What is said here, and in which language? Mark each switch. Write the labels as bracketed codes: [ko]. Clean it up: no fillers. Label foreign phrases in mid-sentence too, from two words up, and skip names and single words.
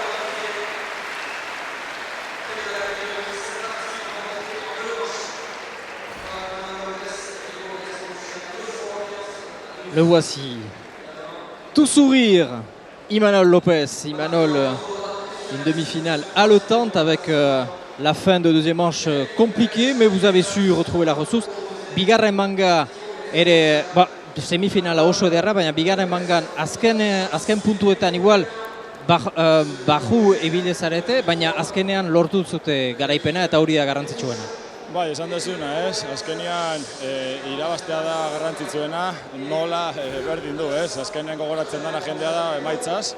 [fr] Le voici, tout sourire, Imanol Lopez. Imanol, une demi-finale haletante avec la fin de deuxième manche compliquée, mais vous avez su retrouver la ressource. [eu] Bigarren manga ere semifinala oso ederra, baina bigarren mangan azken puntuetan igual baju ebile zarete, baina azkenean lortu zute garaipena eta hori da garrantzitsuena. Bai, esan dezuna, azkenean irabaztea da garrantzitsuena, nola berdin du, azkenean gogoratzen dana jendea da emaitzaz.